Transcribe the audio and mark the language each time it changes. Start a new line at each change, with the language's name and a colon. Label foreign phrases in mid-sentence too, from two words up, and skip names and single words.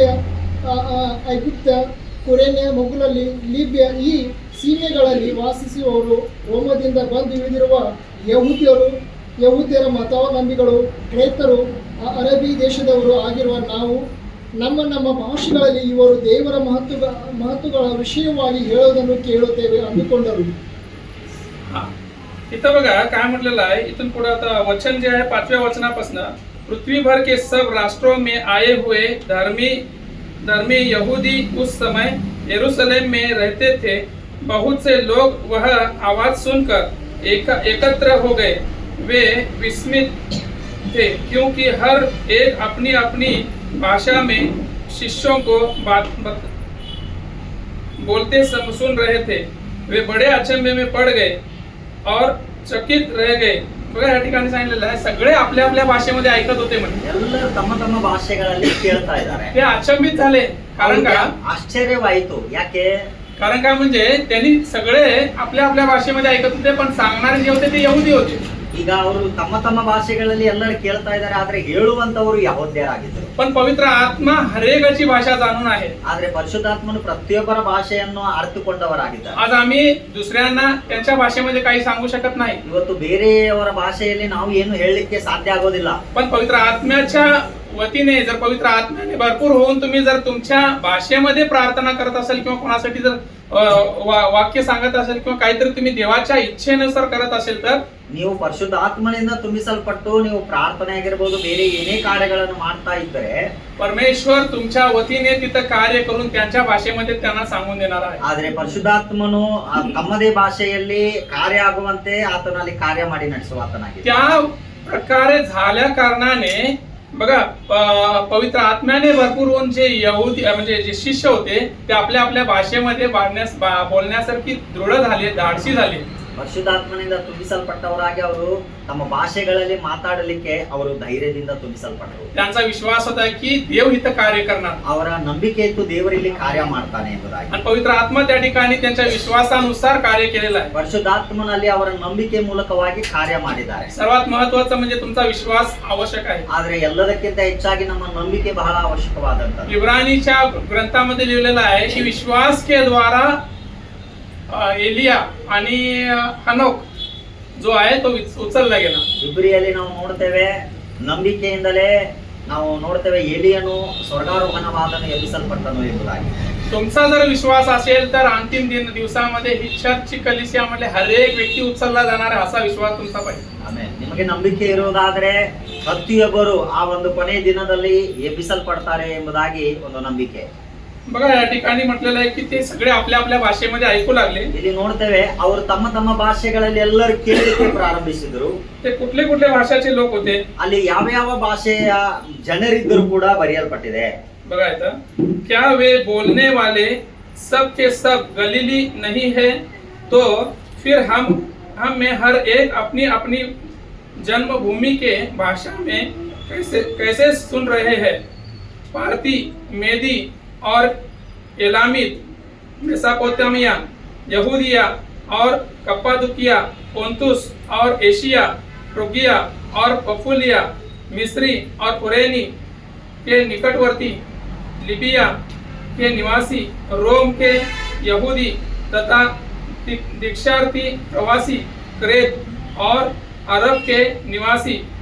Kannada: ಐಗುಪ್ತ, ಕುರೇನ್ಯ, ಮೊಗುಲಲ್ಲಿ, ಲಿಬ್ಯ, ಈ ಸೀಮೆಗಳಲ್ಲಿ ವಾಸಿಸುವವರು, ರೋಮದಿಂದ ಬಂದು ಇಳಿದಿರುವ ಯಹೂದ್ಯರ ಮತಾವಲಂಬಿಗಳು, ಕ್ರೇತರು, ಅರಬಿ ದೇಶದವರು ಆಗಿರುವ ನಾವು ನಮ್ಮ ನಮ್ಮ ಭಾಷೆಗಳಲ್ಲಿ ಇವರು ದೇವರ ಮಹತ್ವಗಳ ವಿಷಯವಾಗಿ ಹೇಳೋದನ್ನು ಕೇಳುತ್ತೇವೆ ಅಂದುಕೊಂಡರು.
Marathi: इथं बघा काय म्हटलेलं आहे. इथून पुढे आता वचन जे आहे 5व्या वचनापासून,
Hindi: पृथ्वी भर के सब राष्ट्रों में आए हुए धर्मी यहूदी उस समय यरूशलेम में रहते थे. बहुत से लोग वह आवाज सुनकर एकत्र हो गए. वे विस्मित थे क्योंकि हर एक अपनी अपनी भाषा में शिष्यों को बोलते सुन रहे थे. वे बड़े अचंभे में पड़ गए और चकित रह गए.
Marathi: बघा या ठिकाणी सांगितलेलं आहे, सगळे आपल्या आपल्या भाषेमध्ये ऐकत होते म्हणजे.
Kannada: ಎಲ್ಲರೂ ತಮ್ಮ ತಮ್ಮ ಭಾಷೆಗಳಲ್ಲಿ ಕೇಳ್ತಾ ಇದ್ದಾರೆ.
Marathi: ते अचंबित झाले. कारण का?
Kannada: ಆಶ್ಚರ್ಯವಾಯಿತು. ಯಾಕೆ?
Marathi: कारण काय म्हणजे त्यांनी सगळे आपल्या आपल्या भाषेमध्ये ऐकत होते, पण सांगणारे जे होते ते यहुदी होते.
Kannada: ಈಗ ಅವರು ತಮ್ಮ ತಮ್ಮ ಭಾಷೆಗಳಲ್ಲಿ ಎಲ್ಲರೂ ಕೇಳ್ತಾ ಇದ್ದಾರೆ, ಆದ್ರೆ ಹೇಳುವಂತವರು ಯಹೂದ್ಯರಾಗಿದ್ದರು.
Marathi: पण पवित्र आत्मा हरेकाची भाषा जाणून आहे.
Kannada: ಆದ್ರೆ ಪರಿಶುದ್ಧಾತ್ಮನು ಪ್ರತಿಯೊಬ್ಬರ ಭಾಷೆಯನ್ನು ಅರ್ಥಕೊಂಡವರಾಗಿದ್ದಾರೆ.
Marathi: आज आम्ही दुसऱ्यांना त्यांच्या भाषेमध्ये काही सांगू शकत नाही.
Kannada: ಇವತ್ತು ಬೇರೆಯವರ ಭಾಷೆಯಲ್ಲಿ ನಾವು ಏನು ಹೇಳಲಿಕ್ಕೆ ಸಾಧ್ಯ ಆಗೋದಿಲ್ಲ.
Marathi: पण पवित्र आत्म्याच्या वतीने जर पवित्र आत्म्याने भरपूर होऊन तुम्ही जर तुमच्या भाषेमध्ये प्रार्थना करत असाल किंवा कोणासाठी जर वाक्य सांगत असेल किंवा काहीतरी तुम्ही देवाच्या इच्छेनुसार करत असेल तर
Kannada: ನೀವು ಪರಿಶುದ್ಧ ಆತ್ಮನಿಂದ ತುಂಬಿಸಲ್ಪಟ್ಟು ನೀವು ಪ್ರಾರ್ಥನೆ ಆಗಿರಬಹುದು, ಬೇರೆ ಏನೇ ಕಾರ್ಯಗಳನ್ನು ಮಾಡ್ತಾ ಇದ್ದರೆ
Marathi: परमेश्वर तुमच्या वतीने तिथं कार्य करून त्यांच्या भाषेमध्ये त्यांना सांगून देणार आहे.
Kannada: ಆದ್ರೆ ಪರಿಶುದ್ಧಾತ್ಮನು ತಮ್ಮದೇ ಭಾಷೆಯಲ್ಲಿ ಕಾರ್ಯ ಆಗುವಂತೆ ಆತನಲ್ಲಿ ಕಾರ್ಯ ಮಾಡಿ ನಡೆಸುವ ಆತನಾಗಿದೆ.
Marathi: त्या प्रकारे झाल्या कारणाने बघा पवित्र आत्म्याने भरपूर होऊन जे यहुदी म्हणजे जे शिष्य होते ते आपल्या आपल्या भाषेमध्ये बोलण्यासारखी दृढ झाले, धाडसी झाले.
Kannada: ಪರಿಶುದ್ಧಾತ್ಮನಿಂದ ತುಂಬಿಸಲ್ಪಟ್ಟವರಾಗಿ ಅವರು ತಮ್ಮ ಭಾಷೆಗಳಲ್ಲಿ ಮಾತಾಡಲಿಕ್ಕೆ ಅವರು ಧೈರ್ಯದಿಂದ ತುಂಬಿಸಲ್ಪಟ್ಟರು.
Marathi: त्यांचा विश्वास होता की देव इथं कार्य करणार.
Kannada: ಅವರ ನಂಬಿಕೆ ಇತ್ತು ದೇವರಲ್ಲಿ ಕಾರ್ಯ ಮಾಡ್ತಾನೆ ಎಂಬುದಾಗಿ.
Marathi: आणि पवित्र आत्मा त्या ठिकाणी त्यांच्या विश्वासानुसार कार्य केलेलं आहे.
Kannada: ಪರಿಶುದ್ಧಾತ್ಮನಲ್ಲಿ ಅವರ ನಂಬಿಕೆ ಮೂಲಕವಾಗಿ ಕಾರ್ಯ ಮಾಡಿದ್ದಾರೆ.
Marathi: सर्वात महत्त्वाचं म्हणजे तुमचा विश्वास आवश्यक आहे.
Kannada: ಆದ್ರೆ ಎಲ್ಲದಕ್ಕಿಂತ ಹೆಚ್ಚಾಗಿ ನಮ್ಮ ನಂಬಿಕೆ ಬಹಳ ಅವಶ್ಯಕವಾದಂತದ್ದು.
Marathi: इब्रानीच्या ग्रंथामध्ये लिहिलेलं आहे की
Hindi: विश्वास के द्वारा
Marathi: एलिया आणि हनोक जो आहे तो उचलला गेला.
Kannada: ಇಬ್ರಿಯಲ್ಲಿ ನಾವು ನೋಡ್ತೇವೆ ನಂಬಿಕೆಯಿಂದಲೇ ನಾವು ನೋಡ್ತೇವೆ ಎಲಿಯನು ಸ್ವರ್ಗಾರೋಹಣವಾದನು ಎಬ್ಬಿಸಲ್ಪಟ್ಟನು ಎಂಬುದಾಗಿ.
Marathi: तुमचा जर विश्वास असेल तर अंतिम दिवसामध्ये ही चर्च कलिसियामध्ये हर एक व्यक्ती उचलला जाणार आहे असा विश्वास तुमचा पाहिजे.
Kannada: ಆಮೇಲೆ ನಿಮಗೆ ನಂಬಿಕೆ ಇರುವುದಾದ್ರೆ ಪ್ರತಿಯೊಬ್ಬರು ಆ ಒಂದು ಕೊನೆ ದಿನದಲ್ಲಿ ಎಬ್ಬಿಸಲ್ಪಡ್ತಾರೆ ಎಂಬುದಾಗಿ ಒಂದು ನಂಬಿಕೆ.
Marathi: बघा या ठिकाणी म्हटलेलं आहे की ते सगळे आपल्या आपल्या भाषेमध्ये ऐकू लागले.
Kannada: ಇಲ್ಲಿ ನೋಡ್ತೇವೆ ಅವರು ತಮ್ಮ ತಮ್ಮ ಭಾಷೆಗಳಲ್ಲಿ ಎಲ್ಲರೂ ಕೇಳಲಿಕ್ಕೆ ಪ್ರಾರಂಭಿಸಿದ್ರು.
Marathi: ते कुठले कुठले भाषाचे लोक होते
Kannada: ಅಲ್ಲಿ ಯಾವ ಯಾವ ಭಾಷೆಯ ಜನರಿದ್ದರೂ ಕೂಡ ಬರೆಯಲ್ಪಟ್ಟಿದೆ.
Marathi: बघा इथं,
Hindi: क्या वे बोलने वाले सब के सब गलीली नहीं है? तो फिर हम में हर एक अपनी अपनी जन्मभूमि के भाषा में कैसे कैसे सुन रहे हैं? पारती, मेदी और एलामित, मेसोपोटामिया, यहूदिया और कप्पादुकिया, पोंतुस और एशिया, फ्रूगिया और पफुलिया, मिस्री और कुरेनी के निकटवर्ती, लिबिया के निवासी, रोम के यहूदी तथा दीक्षार्थी प्रवासी, क्रेत और अरब के निवासी,